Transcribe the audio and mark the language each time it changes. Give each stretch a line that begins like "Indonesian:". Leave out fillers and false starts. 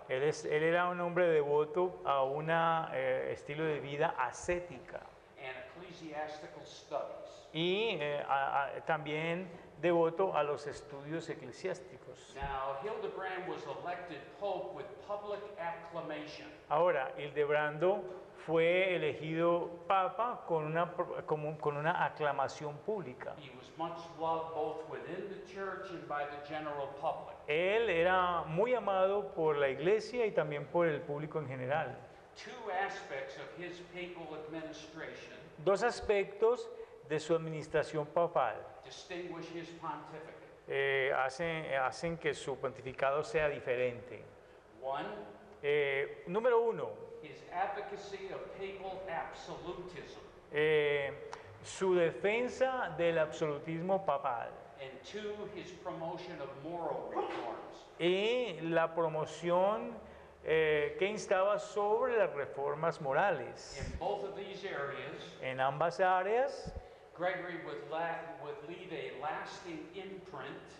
Spanish: Él era un hombre devoto a un estilo de vida ascética
English: and ecclesiastical studies.
Spanish: y también devoto a los estudios eclesiásticos.
English: Now, Hildebrand was elected pope with public acclamation.
Spanish: Ahora, Hildebrando fue elegido papa con una aclamación pública.
English: He was much loved both within the church and by the general public.
Spanish: Él era muy amado por la iglesia y también por el público en general.
English: Two aspects of his papal administration
Spanish: Dos aspectos de su administración papal
English: distinguish his pontificate.
Spanish: hacen que su pontificado sea diferente.
English: One,
Spanish: Número uno,
English: his advocacy of papal absolutism.
Spanish: su defensa del absolutismo papal
English: And two, his promotion of moral reforms.
Spanish: y la promoción que instaba sobre las reformas morales.
English: In both of these areas,
Spanish: En ambas áreas,
English: Gregory would leave a lasting imprint